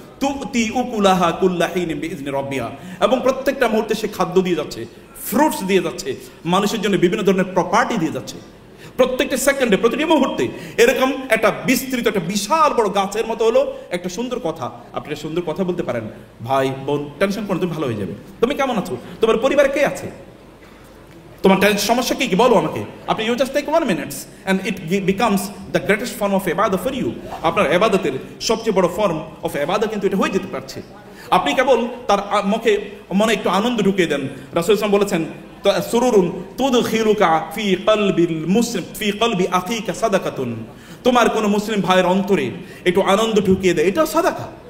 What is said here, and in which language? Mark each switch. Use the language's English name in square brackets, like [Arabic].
[Arabic] তুতি উকুলাহা কুল্লাহিন বিইজনি রাব্বিহা, [Bangla] এবং প্রত্যেকটা মুহূর্তে সে খাদ্য দিয়ে যাচ্ছে, ফ্রুটস দিয়ে যাচ্ছে, মানুষের জন্য বিভিন্ন ধরনের প্রপার্টি দিয়ে যাচ্ছে প্রত্যেকটা সেকেন্ডে, প্রতিটি মুহূর্তে। এরকম একটা বিস্তৃত একটা বিশাল বড় গাছের মতো হলো একটা সুন্দর কথা। আপনি একটা সুন্দর কথা বলতে পারেন, ভাই বোন টেনশন করো, তুমি ভালো হয়ে যাবে, তুমি কেমন আছো, তোমার পরিবারে কে আছে, তোমার সমস্যা কি বলো আমাকে। আপনি [English] You just take 1 minute and it becomes the greatest form of ইবাদত for you। [Bangla] আপনার ইবাদতের সবচেয়ে বড় ফর্ম অফ ইবাদত কিন্তু এটা হয়ে যেতে পারছে। আপনি কেবল তার মুখে মনে একটু আনন্দ ঢুকিয়ে দেন। রাসূল সাল্লাল্লাহু আলাইহি ওয়াসাল্লাম বলেছেন, [Arabic] সুরুরুন তুদখিলুকা ফি কলবিল মুসলিম ফি কলবি আখিকা সাদাকাতুন, [Bangla] তোমার কোন মুসলিম ভাইয়ের অন্তরে একটু আনন্দ ঢুকিয়ে দেয়, এটাও সাদাকা।